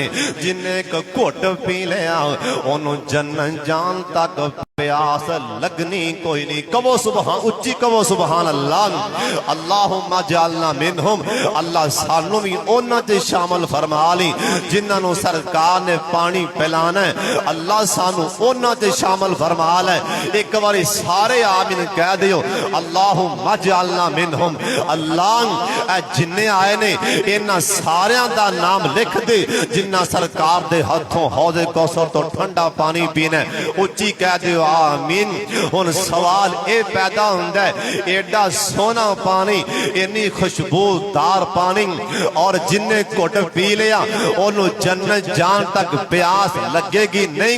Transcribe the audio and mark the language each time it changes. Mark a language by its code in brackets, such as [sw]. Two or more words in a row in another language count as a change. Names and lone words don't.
[pa] جن ایک گھٹ پی لیا انہوں جنت جان تک پیاس لگنی کوئی نہیں۔ کہو سبحان، اچھی کہو [ar] سبحان اللہ۔ اللہم جعلنا منہم، [pa] اللہ سانوں بھی اونا تے شامل فرما لی جنہاں نو سرکار نے پانی پلانا ہے۔ اللہ سانوں اونا تے شامل فرما لے۔ ایک باری سارے آمین کہہ دیو [ar] اللہم جعلنا منہم۔ [pa] اللہ اے جننے آئے نے انہاں ساریاں دا نام لکھ دے جنہاں سرکار دے ہتھوں حوض کوثر تو ٹھنڈا پانی پینا ہے۔ اچھی کہہ دیو آمین۔ ان سوال اے پیدا ہوندہ ہے ایڈا سونا پانی، انی خوشبودار پانی، اور جننے گھٹ پی لیا انہوں جنت جان تک پیاس لگے گی نہیں۔